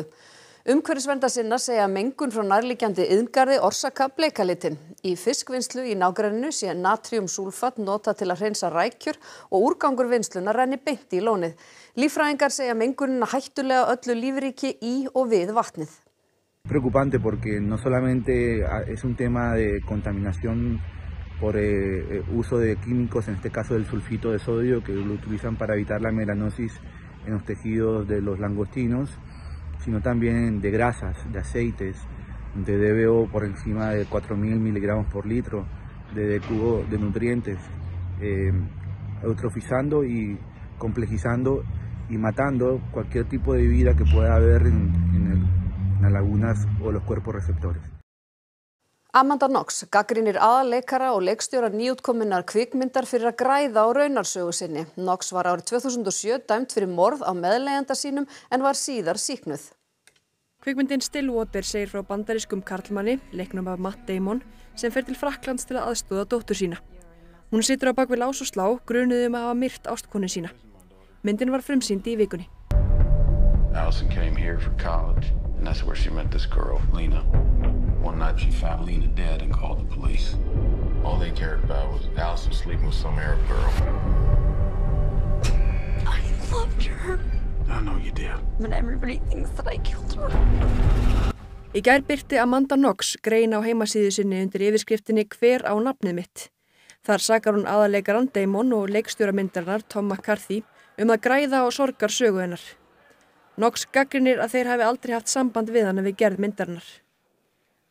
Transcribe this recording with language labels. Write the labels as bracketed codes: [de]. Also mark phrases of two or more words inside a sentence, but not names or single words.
[is] Umhverfisverndarsinnar segja að mengun frá nærliggjandi iðngarði orsaka bleikalitin. Í fiskvinnslu í nágrenninu sé natríumsúlfat notað til að hreinsa rækjur og úrgangur vinnslunnar renni beint í lónið. Líffræðingar segja mengunina hættulega öllu lífríki í og við vatnið. [es] Preocupante porque no solamente es un tema de contaminación por uso de químicos, en este caso del sulfito de sodio, que lo utilizan para evitar la melanosis en los tejidos de los langostinos, sino también de grasas, de aceites, de DBO por encima de 4.000 miligramos por litro, de cubo de nutrientes, eutrofizando y complejizando y matando cualquier tipo de vida que pueda haber en las lagunas o los cuerpos receptores. [is] Amanda Knox gagnrýnir aðalleikara og leikstjóra nýútkominnar kvikmyndar fyrir að græða á raunarsögu sinni. Knox var árið 2007 dæmd fyrir morð á meðleigjanda sínum en var síðar sýknuð. Kvikmyndin Stillwater segir frá bandarískum karlmanni, leiknum af Matt Damon, sem fer til Frakklands til að aðstoða dóttur sína. Hún situr á bak við lás og slá, grunuð að hafa myrt ástkonu sína. Myndin var frumsýnd í vikunni. [en] Allison came here for college, and that's where she met this girl, Lena. One night she found Lena dead and called the police. All they cared about was Allison sleeping with some Arab girl. I loved her. I know you did. But everybody thinks that I killed her. [is] Í gær birti Amanda Knox grein á heimasíðu sinni undir yfirskriftinni Hver á nafnið mitt. Þar sakar hún aðalleikarann Damon og leikstjóra myndarinnar Tom McCarthy að græða á sorgarsögu hennar. Knox gagnrýnir að þeir hafi aldrei haft samband við hana við gerð myndarinnar.